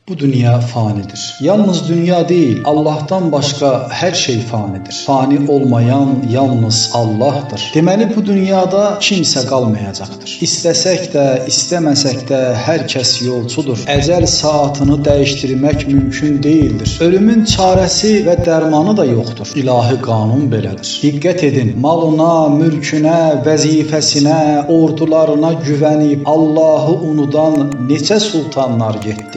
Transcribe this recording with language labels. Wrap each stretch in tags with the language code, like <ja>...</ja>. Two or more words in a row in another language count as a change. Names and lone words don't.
<az>Bu dünya fanidir.</az> <tr>Yalnız dünya değil, Allah'tan başka her şey fanidir. Fani olmayan yalnız Allah'tır.</tr> <az>Deməli bu dünyada kimsə qalmayacaqdır. İstəsək də, istəməsək də hər kəs yolçudur. Əcəl saatını dəyişdirmək mümkün değildir. Ölümün çarəsi və dərmanı da yoxdur. İlahi qanun belədir. Diqqət edin, malına, mülkünə, vəzifəsinə, ordularına güvənib Allahı unudan neçə sultanlar getdi.</az>